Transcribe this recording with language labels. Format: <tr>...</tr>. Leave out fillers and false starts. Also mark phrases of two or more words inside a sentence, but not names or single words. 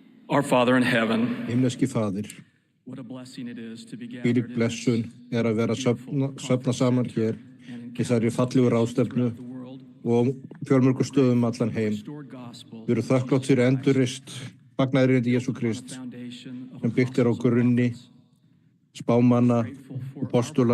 <en>Our Father in heaven,</en> <is>Himneski faðir,</is> <en>what a blessing it is to be</en> <is>hvílík</is> <en>gathered in</en> <is>blessun</is> <en>this</en> <is>að vera söfna saman hér í þessari fallegu ráðstefnu og fjölmörgum stöðum allan heim. Við erum þakklátt fyrir endurreist fagnaðarerindi Jesú Krists sem byggt á grunni spámanna og postula.</is>